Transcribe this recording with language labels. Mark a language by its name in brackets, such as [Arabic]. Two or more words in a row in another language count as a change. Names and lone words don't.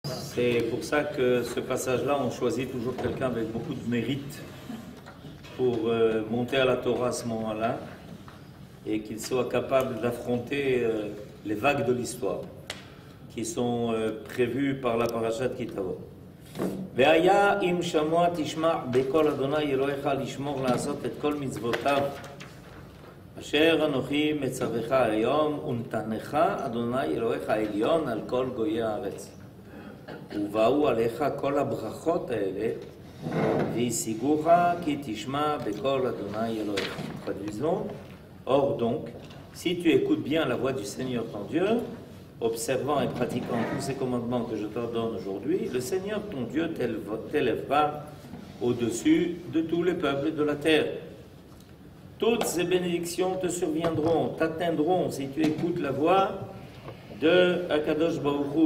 [French] C'est pour ça que ce passage-là, on choisit toujours quelqu'un avec beaucoup de mérite pour monter à la Torah à ce moment-là et qu'il soit capable d'affronter les vagues de l'histoire qui sont prévues par la [Hebrew] פרשת כי תבוא. והיה אם שמוע תשמע בקול אדוני אלוהיך לשמור לעשות את כל מצוותיו אשר אנוכי מצווך היום ונתנך אדוני אלוהיך העליון על כל גויי הארץ ובאו עליך כל הברכות האלה והשיגוך כי תשמע בקול אדוני אלוהיך. [French] Traduisons. Or donc, si tu écoutes bien la voix du Seigneur ton Dieu, observant et pratiquant tous ces commandements que je t'ordonne aujourd'hui, le Seigneur ton Dieu t'élèvera au-dessus de tous les peuples de la terre. Toutes ces bénédictions te surviendront, t'atteindront si tu écoutes la voix de Akadosh Baruch Hu.